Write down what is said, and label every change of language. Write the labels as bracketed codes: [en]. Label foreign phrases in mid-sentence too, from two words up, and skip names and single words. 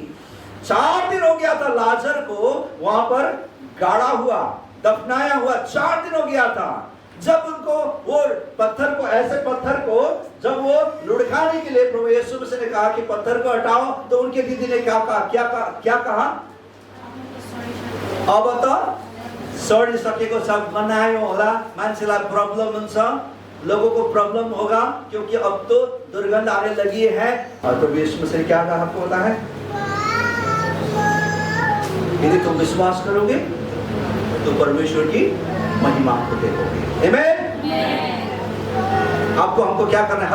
[hi] 4 दिन हो गया था लाजर को वहां पर गाड़ा हुआ, दफनाया हुआ, 4 दिन हो गया था। जब उनको वो पत्थर को, ऐसे पत्थर को जब वो लुढ़काने के लिए प्रभु यीशु मसीह ने कहा कि पत्थर को हटाओ, तो उनके दीदी ने क्या कहा? [ne] अब त सडिसकेको छ, बनायो होला, मान्छेलाई प्रॉब्लम हुन्छ, [hi] लोगों को प्रॉब्लम होगा, क्योंकि अब तो दुर्गंध आने लगी है। और प्रभु यीशु मसीह ने क्या कहा आपको पता है? यदि तुम विश्वास करोगे तो परमेश्वर की महिमा को देखोगे। आमीन। आपको हमको क्या करना है?